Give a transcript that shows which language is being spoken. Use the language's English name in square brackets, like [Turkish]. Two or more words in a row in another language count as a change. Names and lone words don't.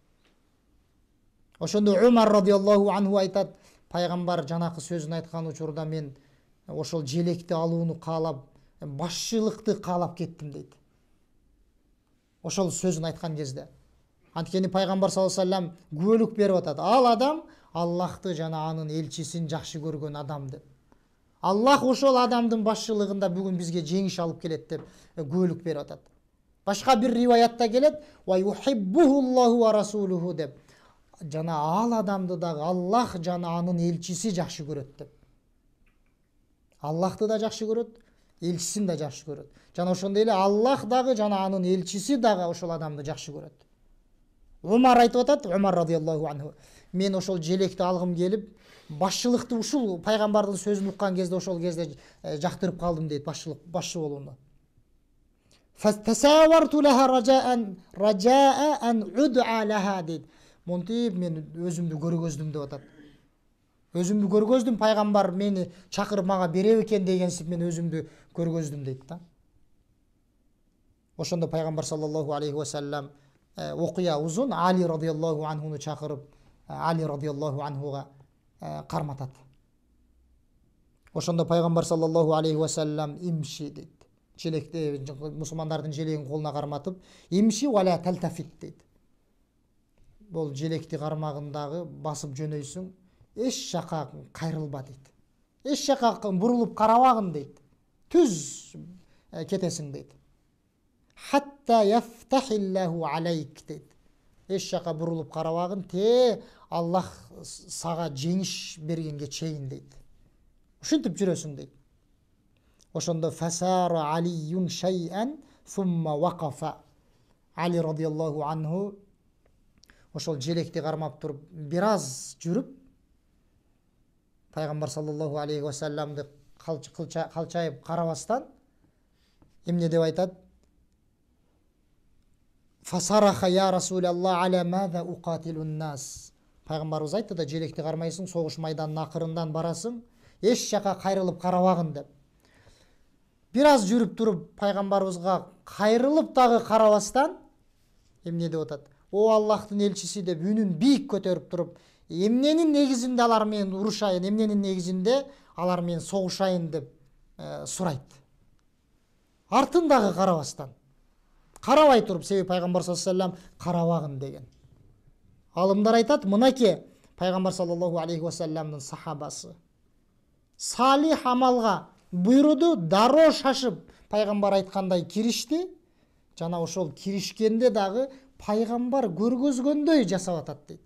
[Kyrgyz] Ошондо Умар [Arabic] رضي الله عنه [Kyrgyz] айтат, пайгамбар жанакы сөзүн айткан учурда мен ошол желекти алууну каалап, башчылыкты каалап кеттим дейт. Ошол сөзүн айткан кезде. Анткени пайгамбар [Arabic] صلى الله عليه وسلم [Kyrgyz] күбөлүк берип атат. Ал адам Аллахты жана анын элчисин жакшы көргөн адам деп. Аллах ошол адамдын башчылыгында бүгүн бизге жеңиш алып келет деп күбөлүк берип атат. Башка бир риваятта келет, [Arabic] ويحبه الله ورسوله деп. [Kyrgyz] Жана ал адамды дагы Аллах жана анын элчиси жакшы көрөт деп. Аллахты да жакшы көрөт, элчисин да жакшы көрөт. Жана ошондой эле Аллах дагы жана анын элчиси дагы ошол адамды жакшы көрөт. Умар айтып атат, Умар [Arabic] رضي الله عنه, [Kyrgyz] мен ошол желекти алгым келип, башчылыкты ушул пайгамбардын сөзүн уккан кезде ошол кезде жактырып калдым дейт, башчы болууну. [Arabic] فتساورت لها رجاء أن أدعى لها дейт. [Kyrgyz] Монтип мен өзүмдү көргөздүм деп атат. Өзүмдү көргөздүм, пайгамбар мени чакырып мага бере экен дегенсип мен өзүмдү көргөздүм дейт да. Ошондо пайгамбар [Arabic] صلى الله عليه وسلم [Kyrgyz] окуя узун, Али [Arabic] رضي الله عنه [Kyrgyz] чакырып, Али [Arabic] رضي الله عنه [Kyrgyz] карматат. Ошондо пайгамбар [Arabic] صلى الله عليه وسلم [Kyrgyz] имши дейт. Желекти мусулмандардын желегин колуна карматып, [Arabic] امش ولا تلتفت [Kyrgyz] дейт. Бул желекти кармагындагы басып жөнөйсүң, эч жака кайрылба дейт. Эч жака бурулуп карабагын дейт. Түз кетесиң дейт. [Arabic] حتى يفتح الله عليك дейт. [Kyrgyz] Эч жака бурулуп карабагын, Аллах сага жеңиш бергенге чейин дейт. Ушинтип жүрөсүң дейт. Ошондо [Arabic] فسار علي شيئا ثم وقف. [Kyrgyz] Али [Arabic] رضي الله عنه [Kyrgyz] ошол желекти кармап туруп бир аз жүрүп, пайгамбар [Arabic] صلى الله عليه وسلم [Kyrgyz] калчайып карабастан эмне деп айтат? [Arabic] فصرخ يا رسول الله على ماذا أقاتل الناس. [Kyrgyz] Пайгамбарыбыз айтты да, желекти кармайсың, согуш майданынын акырындан барасың, эч жака кайрылып карабагын деп. Бир аз жүрүп туруп пайгамбарыбызга кайрылып дагы карабастан эмне деп атат? О Аллахтын элчиси деп үнүн бийик көтөрүп туруп, эмненин негизинде алар менен урушайын, эмненин негизинде алар менен согушайын деп сурайт. Артын дагы карабастан. Карабай туруп, себеби пайгамбар [Arabic] صلى الله عليه وسلم [Kyrgyz] карабагын деген. Алымдар айтат, мынаке пайгамбар [Arabic] صلى الله عليه وسلم [Kyrgyz] сахабасы салих амалга буйруду, дароо шашып пайгамбар айткандай киришти. Жана ошол киришкенде дагы пайгамбар көргөзгөндөй жасап атат дейт.